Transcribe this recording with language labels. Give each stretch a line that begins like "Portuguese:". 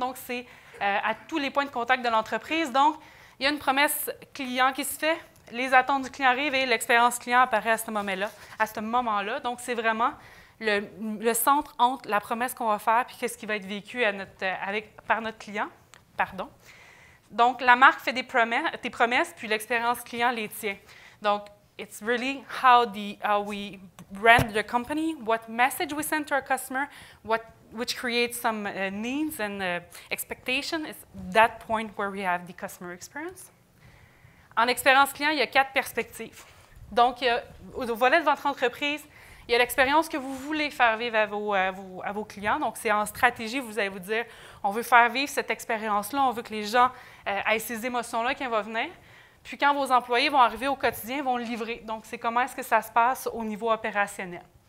French: Donc, c'est à tous les points de contact de l'entreprise. Donc, il y a une promesse client qui se fait, les attentes du client arrivent et l'expérience client apparaît à ce moment-là. Donc, c'est vraiment le centre entre la promesse qu'on va faire et ce qui va être vécu par notre client. Pardon. Donc, la marque fait des promesses, puis l'expérience client les tient.
English: Donc, it's really how we brand the company, what message we send to our customer, which creates some needs and expectation. It's that point where we have the customer experience.
French: En expérience client, il y a 4 perspectives. Donc, au volet de votre entreprise, il y a l'expérience que vous voulez faire vivre à vos clients. Donc, c'est en stratégie, vous allez vous dire, on veut faire vivre cette expérience-là, on veut que les gens aient ces émotions-là quand ils vont venir. Puis, quand vos employés vont arriver au quotidien, ils vont le livrer. Donc, c'est comment est-ce que ça se passe au niveau opérationnel.